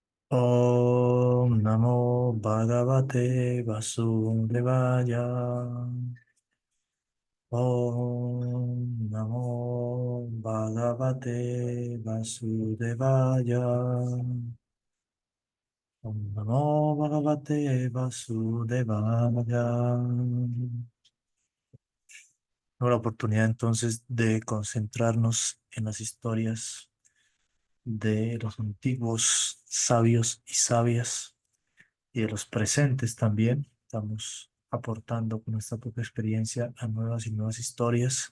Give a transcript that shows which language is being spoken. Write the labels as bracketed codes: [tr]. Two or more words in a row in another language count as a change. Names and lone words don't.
[sa] Om Namo Bhagavate Vasudevaya. Om Namo Bhagavate Vasudevaya. Om Namo Bhagavate Vasudevaya. [es] Tengo la oportunidad entonces de concentrarnos en las historias de los antiguos sabios y sabias y de los presentes también. Estamos aportando con nuestra propia experiencia a nuevas y nuevas historias.